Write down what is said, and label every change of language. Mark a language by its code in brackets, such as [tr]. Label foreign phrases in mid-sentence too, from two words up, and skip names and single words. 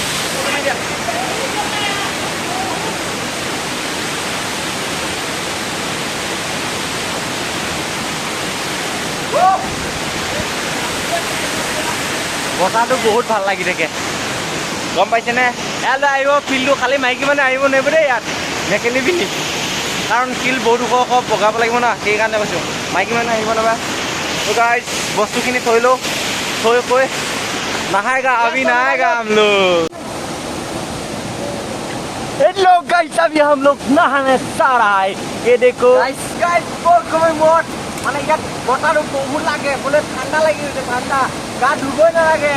[as] বতাহটো বহুত ভাল লাগি থাকে, গম পাইছেনে। ইয়ালৈ আহিব ফিল্ডটো খালী মাইকী মানে আহিব নোৱাৰিব দেই, ইয়াত মেকেলি পিন্ধি, কাৰণ শিল বহুত ওখ বগাব লাগিব না, সেইকাৰণে কৈছোঁ মাইকী মানুহ আহিব নোৱাৰা। তো গাইছ বস্তুখিনি থৈ লওঁ, [hi] थोड़े कोई नहाएगा, अभी नहाएगा हम लोग। गाइस अभी हम लोग नहाने जा रहा है। ये देखो [as] गाइस मोट মানে ইয়াত বতাহটো বহুত লাগে, বোলে ঠাণ্ডা লাগি গৈছে, ঠাণ্ডা গা ধুবই নালাগে।